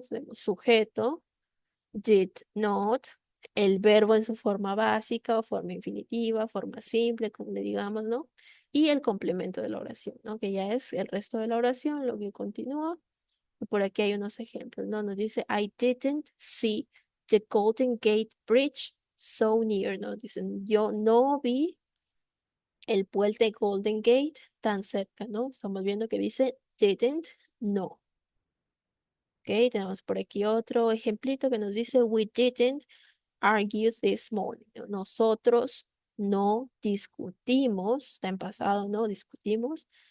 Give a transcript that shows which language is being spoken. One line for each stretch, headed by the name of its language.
Spanish: Tenemos sujeto, did not, el verbo en su forma básica o forma infinitiva, forma simple, como le digamos, ¿no? Y el complemento de la oración, ¿no? Que ya es el resto de la oración, lo que continúa. Por aquí hay unos ejemplos, ¿no? Nos dice,
English: I didn't see the Golden Gate Bridge so near,
Spanish: ¿no? Dicen, yo no vi el puente Golden Gate tan cerca, ¿no? Estamos viendo que dice didn't, no. Ok, tenemos por aquí otro ejemplito que nos dice,
English: we didn't argue this morning,
Spanish: ¿no? Nosotros no discutimos, está en pasado, ¿no? Discutimos.